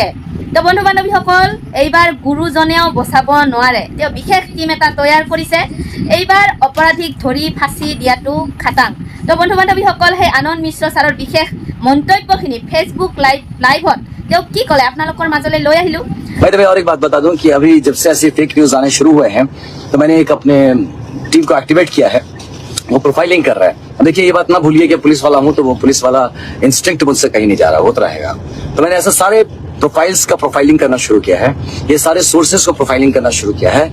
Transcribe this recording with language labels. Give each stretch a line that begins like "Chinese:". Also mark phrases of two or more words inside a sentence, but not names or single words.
Assamese: তো বন্ধু বান্ধৱীসকল, এইবাৰ গুৰুজনেও বচাব নোৱাৰে। তেওঁ বিশেষ টীম এটা তৈয়াৰ কৰিছে। এইবাৰ অপৰাধীক ধৰি ফাঁচি দিয়াটো খাটাং। তো বন্ধু বান্ধৱীসকল, সেই আনন্দ মিশ্ৰ ছাৰৰ বিশেষ মন্তব্যখিনি ফেচবুক লাইভত তেওঁ কি ক'লে আপোনালোকৰ মাজলৈ লৈ আহিলোঁ।
Hindi: भाई तो मैं और एक बात बता दूं कि अभी जब से ऐसे
English: fake news
Hindi: आने शुरू हुए हैं तो मैंने एक अपने टीम को एक्टिवेट किया है, वो प्रोफाइलिंग कर रहा है। अब देखिए ये बात ना भूलिए कि पुलिस वाला हूं तो वो पुलिस वाला इंस्टिंक्ट मुझसे कहीं नहीं जा रहा, होता रहेगा। तो मैंने ऐसे सारे प्रोफाइल्स का प्रोफाइलिंग करना शुरू किया है, ये सारे सोर्सेस को प्रोफाइलिंग करना शुरू किया है।